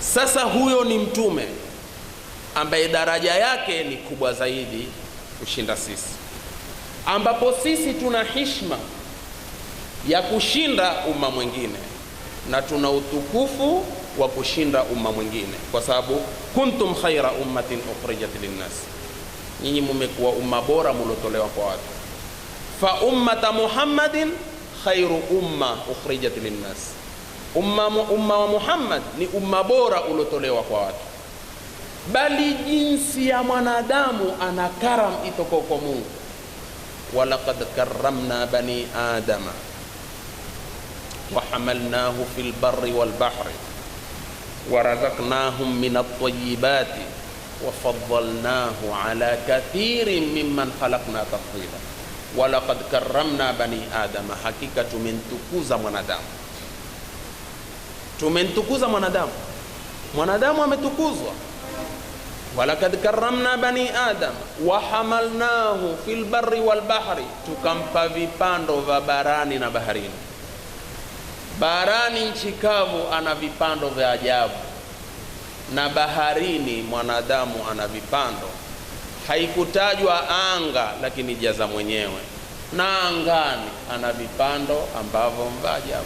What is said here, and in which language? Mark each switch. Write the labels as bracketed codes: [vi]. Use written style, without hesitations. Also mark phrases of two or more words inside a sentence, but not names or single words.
[sw] Sasa huyo ni mtume ambaye daraja yake ni kubwa zaidi kushinda sisi, ambapo sisi tuna heshima ya kushinda umma mwingine na tuna utukufu wa kushinda umma mwingine, kwa sababu [ar] كنتم خير أمة أخرجت للناس, [sw] nyinyi mmekuwa umma bora mlotolewa kwa watu. [ar] فأمة محمد خير أمة أخرجت للناس, [sw] umma wa Muhammad ni umma bora ulotolewa kwa watu. Bali jinsi ya mwanadamu ana karam itoko kwa Mungu. [ar] ولقد كرمنا بني آدم وحملناه في البر والبحر ورزقناهم من الطيبات وفضلناه على كثير ممن خلقنا تفضيلا. ولقد كرمنا بني آدم, [sw] hakika tumentukuza mwanadamu. Tumentukuza mwanadamu, mwanadamu ametukuzwa. [ar] ولقد كرمنا بني آدم وحملناه في البر والبحر, [sw] tukampa vipando vya barani na baharini. Barani nchi kavu ana vipando vya ajabu, na baharini mwanadamu ana vipando. Haikutajwa anga, lakini jaza mwenyewe, na angani ana vipando ambavyo vya ajabu.